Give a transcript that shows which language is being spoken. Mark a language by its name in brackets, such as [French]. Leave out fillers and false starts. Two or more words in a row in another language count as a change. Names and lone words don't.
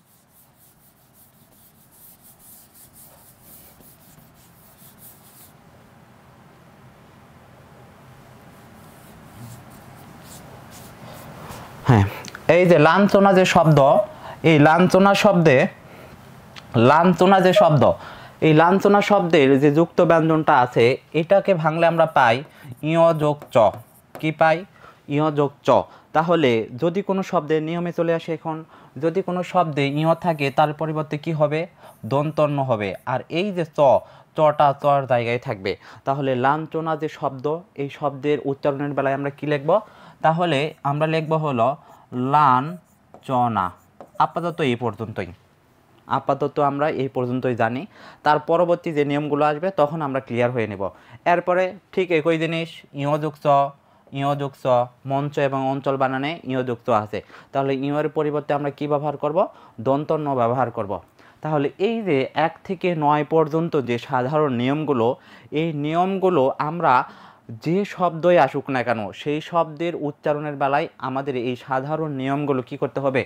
[Bangla] হ্যাঁ, এই যে লাঞ্ছনা যে শব্দ, এই লাঞ্ছনা শব্দে, লাঞ্ছনা যে শব্দ, এই লাঞ্ছনা শব্দের যে যুক্ত ব্যঞ্জনটা আছে এটাকে ভাঙলে আমরা পাই ইয় যোগ চ। কি পাই? ইয় যোগ চ। তাহলে যদি কোনো শব্দের নিয়মে চলে আসে, এখন যদি কোনো শব্দে ইয় থাকে তার পরিবর্তে কি হবে? দন্তন্য হবে। আর এই যে চ, চটা চর জায়গায় থাকবে। তাহলে লাঞ্ছনা যে শব্দ, এই শব্দের উচ্চারণের বেলায় আমরা কি লিখব? তাহলে আমরা লিখব হলো লাঞ্ছনা। আপাতত এই পর্যন্তই, আপাতত আমরা এই পর্যন্তই জানি। তার পরবর্তী যে নিয়মগুলো আসবে তখন আমরা ক্লিয়ার হয়ে নেব। এরপরে ঠিক একই জিনিস, ইয় যোগ চ, ইয় যোগ চ, মঞ্চ এবং অঞ্চল বানানে ইয় যোগ চ আছে। তাহলে ইয়ের পরিবর্তে আমরা কি ব্যবহার করব? দন্তন্য ব্যবহার করব। তাহলে এই যে 1 থেকে 9 পর্যন্ত যে সাধারণ নিয়মগুলো, এই নিয়মগুলো আমরা যে শব্দই আসুক না কেন সেই শব্দের উচ্চারণের বেলায় আমাদের এই সাধারণ নিয়মগুলো কি করতে হবে?